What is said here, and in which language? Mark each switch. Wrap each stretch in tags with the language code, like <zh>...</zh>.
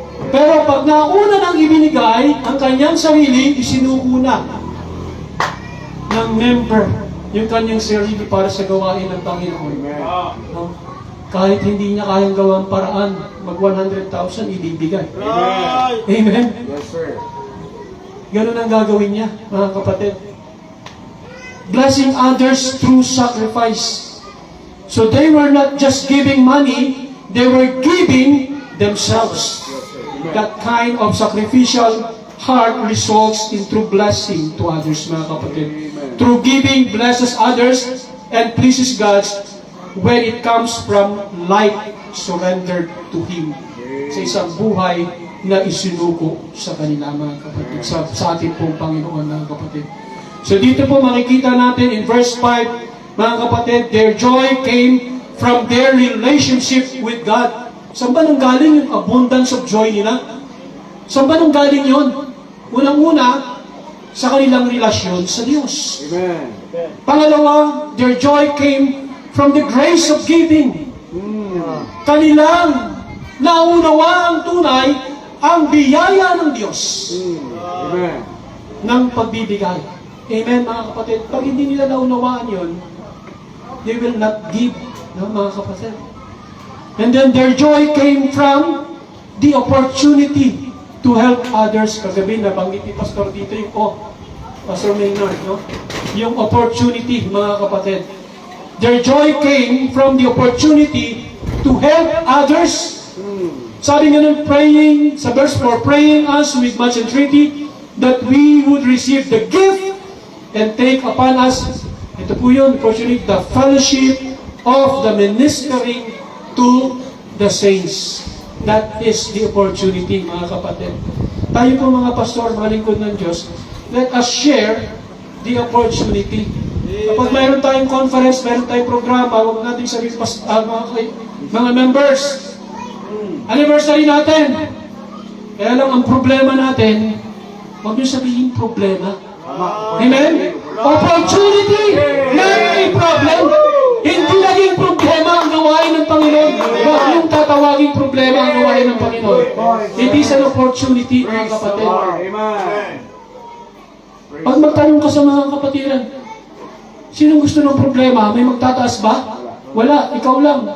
<tl>Pero pag nauna nang ibinigay, ang kanyang sarili, isinuko na ng member yung kanyang sarili para sa gawain ng Panginoon. Amen. No? Kahit hindi niya kayang gawang paraan, mag 100,000 ibibigay.</tl> <en>Right. Amen? Yes, sir.</en> <tl>Ganun ang gagawin niya, mga kapatid.</tl> <en>Blessing others through sacrifice. So they were not just giving money, they were giving themselves. That kind of sacrificial heart results in true blessing to others, mga kapatid. True giving blesses others and pleases God when it comes from life surrendered to Him.</en> <tl>Sa isang buhay na isinuko sa kanila, mga kapatid, sa ating pong Panginoon, mga kapatid. So dito po makikita natin</tl> <en>in verse 5, mga kapatid, their joy came from their relationship with God.</en> <tl>Saan ba nang galing yung abundance of joy nila? Saan ba nang galing yun? Unang-una, sa kanilang relasyon sa Diyos. Amen. Pangalawa,</tl> <en>their joy came from the grace of giving.</en> <tl>Kanilang naunawa ang tunay ang biyaya ng Diyos Amen. ng pagbibigay. Amen, mga kapatid. Pag hindi nila naunawaan yun,</tl> <en>they will not give,</en> <tl>no, mga kapatid.</tl> <en>And then their joy came from the opportunity to help others.</en> <tl>Kagabi, nabanggit ni Pastor dito yung, Pastor Maynard, no?</tl> <en>Yung opportunity, mga kapatid. Their joy came from the opportunity to help others.</en> <tl>Sabi nga nun,</tl> <en>praying, sa verse 4, praying us with much entreaty that we would receive the gift and take upon us,</en> <tl>ito po yun,</tl> <en>opportunity, the fellowship of the ministering to the saints. That is the opportunity, mga kapatid.</en> <tl>Tayo po mga pastor, mga lingkod ng Diyos,</tl> <en>let us share the opportunity.</en> <tl>Kapag mayroon tayong conference, mayroon tayong programa, huwag natin sabihin, mga members, anniversary natin. Kaya lang ang problema natin, huwag nyo sabihin problema. Amen?</tl> <en>Opportunity, not a problem.</en> <tl>Hindi naging problema ang gawain ng Panginoon. Huwag yung tatawaging problema ang gawain ng Panginoon.</tl> <en>It is an opportunity,</en> <tl>mga kapatid. Amen. Pag magtanong ka sa mga kapatiran, sino gusto ng problema? May magtataas ba? Wala, ikaw lang.</tl>